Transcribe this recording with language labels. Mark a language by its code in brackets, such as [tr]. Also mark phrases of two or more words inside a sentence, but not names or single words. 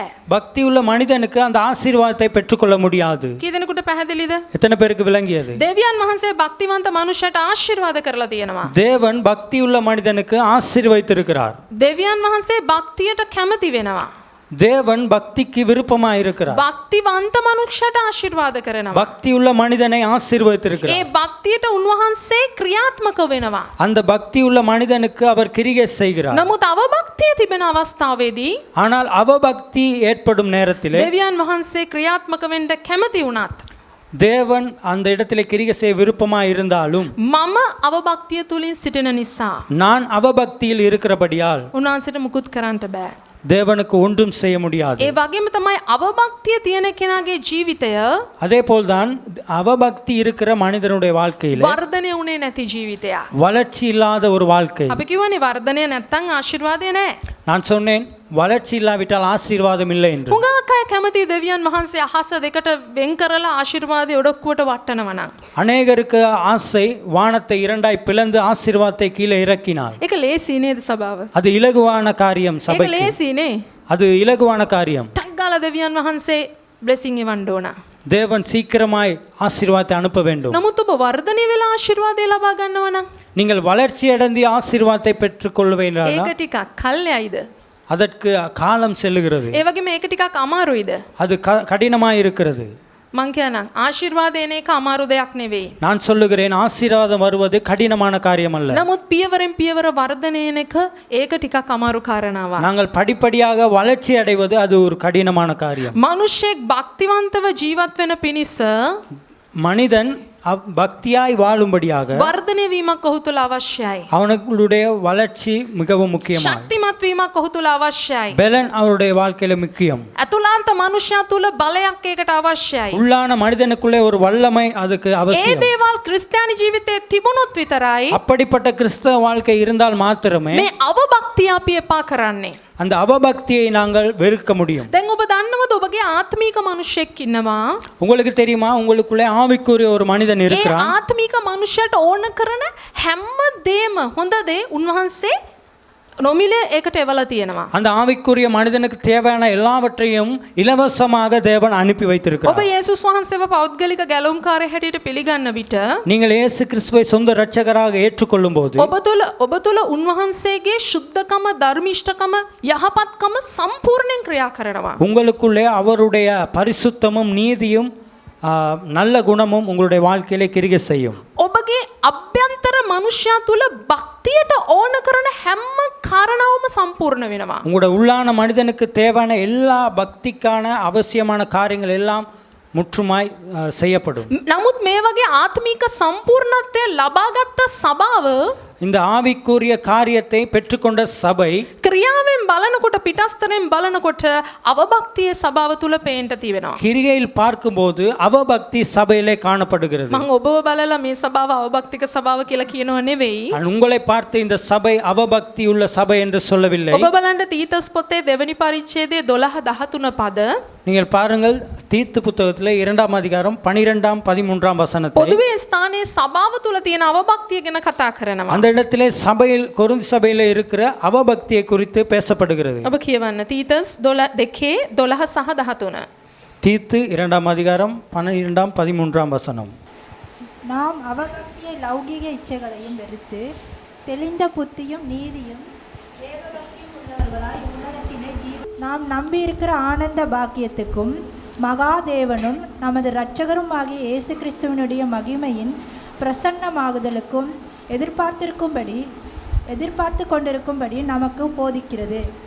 [ta] பக்தி உள்ள மனிதனுக்கு அந்த ஆசீர்வாதத்தை பெற்றுக்கொள்ள முடியாது. [si] කී දෙනෙකුට පැහැදිලිද? [ta] எத்தனை பேருக்கு விளங்கியது? [si] දෙවියන් වහන්සේ භක්තිවන්ත මනුෂ්‍යයට ආශිර්වාද කරලා තියෙනවා. [ta] தேவன் பக்தி உள்ள மனிதனுக்கு ஆசீர்வதித்திருக்கிறார். [si] දෙවියන් වහන්සේ භක්තියට කැමති වෙනවා. [ta] தேவன் பக்திக்கு விருப்பமாய் இருக்கிறார். [si] භක්තිවන්ත මනුෂ්‍යයට ආශිර්වාද කරනවා. [ta] பக்தி உள்ள மனிதனை ஆசீர்வதித்திருக்கிறார். [si] ඒ භක්තියට උන්වහන්සේ ක්‍රියාත්මක වෙනවා. [ta] அந்த பக்தி உள்ள மனிதனுக்கு அவர் கிரியை செய்கிறார். [si] නමුත් අවභක්තිය තිබෙන අවස්ථාවේදී [ta] ஆனால் அவபக்தி ஏற்படும் நேரத்திலே [si] දෙවියන් වහන්සේ ක්‍රියාත්මක වෙන්න කැමති වුණත් [ta] தேவன் அந்த இடத்திலே கிரியை செய்ய விருப்பமாய் இருந்தாலும் [si] මම අවභක්තිය තුලින් සිටින නිසා [ta] நான் அவபக்தியில் இருக்கிறபடியால் [si] උන්වහන්සේට මුකුත් කරන්න බෑ. [ta] தேவனுக்கு ஒன்றும் செய்ய முடியாது. [si] ඒ වගේම තමයි අවභක්තිය තියෙන කෙනාගේ ජීවිතය [ta] அதே போல்தான் அவபக்தி இருக்கிற மனிதனுடைய வாழ்க்கையில [si] වර්ධනය වුණේ නැති ජීවිතයක්. [ta] வளர்ச்சி இல்லாத ஒரு வாழ்க்கை. [si] අපි කියවනේ වර්ධනය නැත්තම් ආශිර්වාදය නැහැ. [ta] நான் சொன்னேன் வளர்ச்சி இல்லாவிட்டால் ஆசீர்வாதம் இல்லை என்று. [si] හුඟක් අය කැමති දෙවියන් වහන්සේ අහස දෙකට වෙන් කරලා ආශිර්වාදය ඔඩොක්කුවට වටනවා නම්. [ta] அநேகருக்கு ஆசை வானத்தை இரண்டாய் பிளந்து ஆசீர்வாதத்தை கீழே இறக்கினார். [si] ඒක ලේසි නේද සභාව? [ta] அது இலகுவான காரியம் [si] ඒක [ta] சபைக்கு. [si] ලේසි නේ. [ta] அது இலகுவான காரியம். [si] ටක් ගාලා දෙවියන් වහන්සේ බ්ලෙසිං එවන්න ඕන. [ta] தேவன் சீக்கிரமாய் ஆசீர்வாதத்தை அனுப்ப வேண்டும். [si] නමුත් ඔබ වර්ධනය වෙලා ආශිර්වාදය ලබා ගන්නවා නම් [ta] நீங்கள் வளர்ச்சி அடைந்து ஆசீர்வாதத்தை பெற்றுக்கொள்வீர்களா? [si] ඒක ටිකක් කල්යයිද? [ta] அதற்கு காலம் செல்லுகிறது. [si] ඒ වගේම ඒක ටිකක් අමාරුයිද? [ta] அது கடினமாய் இருக்கிறது. [si] මං කියනනම් ආශිර්වාදය එන එක අමාරු දෙයක් නෙවෙයි. [ta] நான் சொல்லுகிறேன் ஆசீர்வாதம் வருவது கடினமான காரியம் அல்ல. [si] නමුත් පියවරෙන් පියවර වර්ධනය එන එක ඒක ටිකක් අමාරු කාරණාවක්. [ta] நாங்கள் படிப்படியாக வளர்ச்சி அடைவது அது ஒரு கடினமான காரியம். [si] මිනිසෙක් භක්තිවන්තව ජීවත් වෙන පිණිස [ta] மனிதன் பக்தியாய் வாழும்படியாக [si] වර්ධනය වීමක් ඔහු තුළ අවශ්‍යයි. [ta] அவனுடைய வளர்ச்சி மிகவும் முக்கியமானது. [si] ශක්තිමත් වීමක් ඔහු තුළ අවශ්‍යයි. [ta] பெலன் அவருடைய வாழ்க்கையில முக்கியம். [si] ඇතුළාන්ත මනුෂ්‍යයා තුළ බලයක් ඒකට අවශ්‍යයි. [ta] உள்ளான மனிதனுக்குள்ளே ஒரு வல்லமை அதுக்கு [si] ඒ [ta] அவசியம். [si] දේවල් ක්‍රිස්තියානි ජීවිතයේ තිබුණොත් විතරයි [ta] அப்படிப்பட்ட கிறிஸ்தவ வாழ்க்கை இருந்தால் மாத்திரமே [si] මේ අවභක්තිය අපි එපා කරන්නේ. [ta] அந்த அவபக்தியை நாங்கள் வெறுக்க முடியும். [si] දැන් ඔබ දන්නවද ඔබගේ ආත්මීක මනුෂ්‍යෙක් ඉන්නවා. [ta] உங்களுக்கு தெரியுமா, உங்களுக்குள்ளே ஆவிக்குரிய ஒரு மனிதன் [si] ඒ [ta] இருக்கிறான். [si] ආත්මීක මනුෂ්‍යයට ඕන කරන හැම දේම හොඳ දේ උන්වහන්සේ නොමිලේ ඒකට එවලා තියෙනවා. [ta] அந்த ஆவிக்குரிய மனிதனுக்கு தேவையான எல்லாவற்றையும் இலவசமாக தேவன் அனுப்பி [si] ඔබ [ta] வைத்திருக்கிறார். [si] යේසුස් වහන්සේව පෞද්ගලික ගැලවුම්කාරය හැටියට පිළිගන්න විට [ta] நீங்கள் இயேசு கிறிஸ்துவை சொந்த இரட்சகராக ஏற்றுக்கொள்ளும் போது [si] ඔබ තුළ උන්වහන්සේගේ ශුද්ධකම ධර්මිෂ්ඨකම යහපත්කම සම්පූර්ණයෙන් ක්‍රියා කරනවා. [ta] உங்களுக்குள்ளே அவருடைய பரிசுத்தமும் நீதியும் நல்ல குணமும் உங்களுடைய வாழ்க்கையிலே கிரியை செய்யும். [si] ඔබගේ අභ්‍යන්තර මනුෂ්‍යයා තුළ භක්තියට ඕන කරන හැම කාරණාවම සම්පූර්ණ වෙනවා. [ta] உங்களுடைய உள்ளான மனிதனுக்கு தேவையான எல்லா பக்திக்கான அவசியமான காரியங்கள் எல்லாம் முற்றுமாய் செய்யப்படும். [si] නමුත් මේ වගේ ආත්මීක සම්පූර්ණත්වය ලබාගත් සභාව [ta] இந்த ஆவிக்குரிய காரியத்தை பெற்றுக்கொண்ட சபை [si] ක්‍රියාවෙන් බලනකොට පිටස්තරෙන් බලනකොට අවභක්තියේ සභාව තුළ පේන්න තිබෙනවා. [ta] கிரிகையில் பார்க்கும்போது அவபக்தி சபையிலே காணப்படுகிறது. [si] මම ඔබව බලලා මේ සභාව අවභක්තික සභාව කියලා කියනව නෙවෙයි. [ta] உங்களை பார்த்து இந்த சபை அவபக்தி உள்ள சபை என்று சொல்லவில்லை. [si] ඔබ බලන්න තීතස් පොතේ දෙවනි පරිච්ඡේදයේ 12-13 පද [ta] நீங்கள் பாருங்கள், தீத்து புத்தகத்திலே 2ஆம் அதிகாரம் 12, 13 வசனத்தை [si] පොදුවේ ස්ථානයේ සභාව තුළ තියෙන අවභක්තිය ගැන කතා කරනවා. [ta] அந்த இடத்திலே சபையில் கொரிந்தி சபையிலே இருக்கிற அவபக்தியை குறித்து பேசப்படுகிறது. [si] ඔබ කියවන්න තීතස් 2:12-13. [ta] தீத்து 2ஆம் அதிகாரம் 12, 13 வசனம். நாம் அவபக்தியை லௌகிக இச்சைகளையும் வெறுத்து தெளிந்த புத்தியும் நீதியும் தேவபக்தியும் உள்ளவர்களாய் உலகத்திலே நாம் நம்பியிருக்கிற ஆனந்த பாக்கியத்துக்கும் மகாதேவனும் நமது இரட்சகரும் ஆகிய இயேசு கிறிஸ்துவனுடைய மகிமையின் பிரசன்னமாகுதலுக்கும் எதிர்பார்த்து கொண்டிருக்கும்படி நமக்கு போதிக்கிறது.